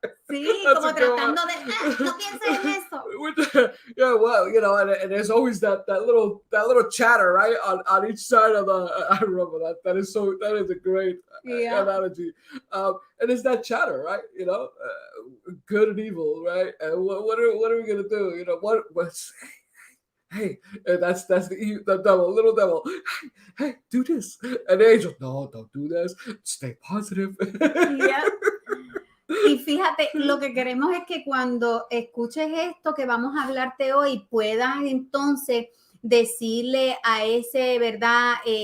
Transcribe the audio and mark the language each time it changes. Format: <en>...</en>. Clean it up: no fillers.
<es>Sí, como tratando de, no pienses en eso.</es> <en>Yeah, well, you know, and there's always that little chatter, right, on each side of the. I remember that. That is a great analogy. And it's that chatter, right? You know, good and evil, right? And what are we gonna do? You know, what's hey, that's the devil, little devil. Hey, do this. And the angel, no, don't do this. Stay positive. Yeah.</en> <es>Y fíjate, lo que queremos es que cuando escuches esto que vamos a hablarte hoy, puedas entonces decirle a ese, ¿verdad?</es>